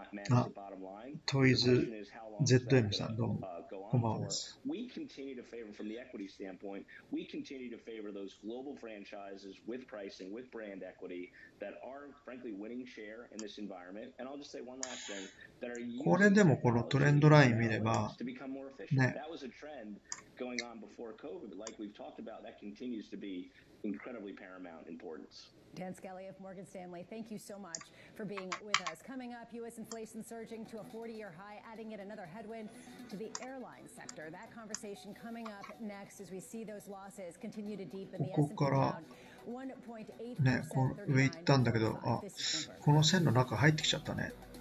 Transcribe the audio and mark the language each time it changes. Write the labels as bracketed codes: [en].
[ja] あ、トイズ ZM さんどうもこんばんはです。 [en] We continue to favor from the equity standpoint, we continue to favor those global franchises with pricing, with brand equity that are frankly winning share in this environment. And I'll just say one last thing that are using [ja] これでもこのトレンドライン見れば [en] to become more efficient. [ja] ね。 [en] That was a trend going on before COVID, but like we've talked about, that continues to be incredibly paramount importance. Dan Skelly of Morgan Stanley, thank you so much for being with us. Coming up, U.S. inflation surging to a 40-year high, adding yet another headwind to the airline sector. That conversation coming up next as we see those losses continue to deepen. The S&P down 1.8%. [ja] ね、こう上行ったんだけど、あ、この線の中入ってきちゃったね。